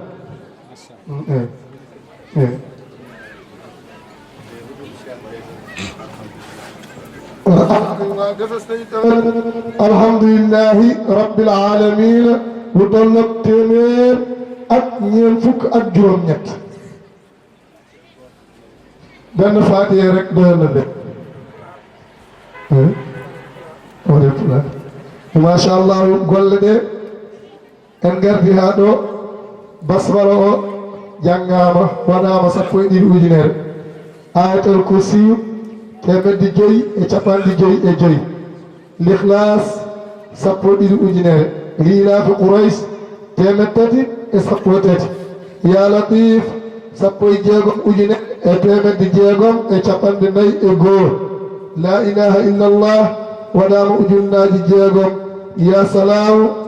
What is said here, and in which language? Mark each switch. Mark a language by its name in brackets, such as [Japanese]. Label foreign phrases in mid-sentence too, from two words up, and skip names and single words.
[Arabic] alhamdulillahi rabbil alamin [Wolof] lu toll ak téeméer ak ñeent fukk ak juróom ñett benn faatiye rek doyoon na de [Arabic] masha Allah [Fula] golle ɗe en gardi ha ɗo basmala o janngama waɗama 1 ujunere [Arabic] ayatul kursiyu [Fula] 555 l'ikhlas 1 ujunere [Arabic] lilafi qurays [Fula] 313 [Arabic] ya latif [Fula] 16 ujunere e 655 [Arabic] la ilaha illa allah [Fula] waɗama ujunnaji 6 [Arabic] ya salamu